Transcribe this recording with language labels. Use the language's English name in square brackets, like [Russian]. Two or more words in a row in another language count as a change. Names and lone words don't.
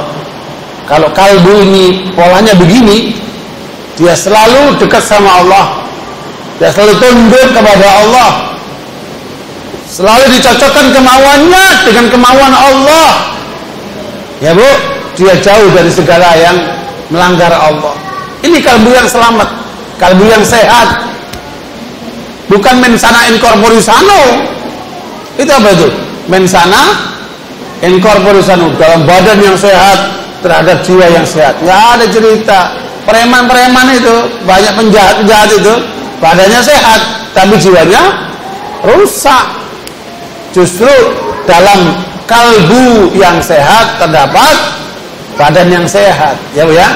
[Indonesian] Kalau kalbu ini polanya begini, dia selalu dekat sama Allah, dia selalu tunduk kepada Allah, selalu dicocokkan kemauannya dengan kemauan Allah. Ya, Bu, dia jauh dari segala yang melanggar Allah. Ini kalbu yang selamat, kalbu yang sehat. [Latin] Bukan mensana in corpore sano. [Indonesian] Itu apa itu? [Latin] Mensana in corpore sano, [Indonesian] dalam badan yang sehat terhadap jiwa yang sehat. Nggak ada cerita preman-preman itu, banyak penjahat-penjahat itu badannya sehat tapi jiwanya rusak. Justru dalam kalbu yang sehat terdapat badan yang sehat, ya, Bu ya.